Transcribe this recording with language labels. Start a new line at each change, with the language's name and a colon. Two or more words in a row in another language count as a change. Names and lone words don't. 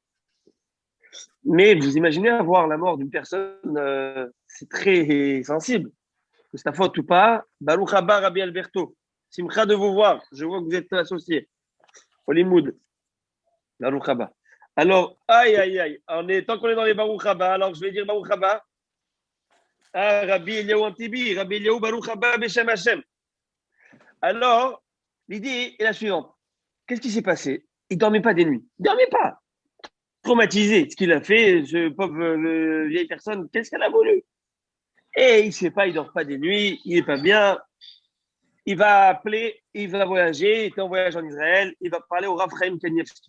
French: Mais vous imaginez avoir la mort d'une personne, c'est très sensible. Que c'est ta faute ou pas.
Hebrew: ברוך הבא רבי Alberto.
French: Simcha de vous voir. Je vois que vous êtes associé. Hollywood.
Hebrew: ברוך הבא.
French: Alors, aïe. Tant qu'on est dans les
Hebrew: ברוך הבא,
French: alors je vais dire
Hebrew: ברוך הבא. Ah, Rabbi Eliyahu Antibi. Rabbi Eliyahu ברוך הבא בשם השם.
French: Alors, l'idée est la suivante. Qu'est-ce qui s'est passé? Il ne dormait pas des nuits. Il ne dormait pas. Traumatisé. Ce qu'il a fait, ce pauvre vieille personne, qu'est-ce qu'elle a voulu? Et il ne sait pas, il ne dort pas des nuits, il n'est pas bien. Il va appeler, il va voyager, il était en voyage en Israël, il va parler au Rav Chaim Kanievski.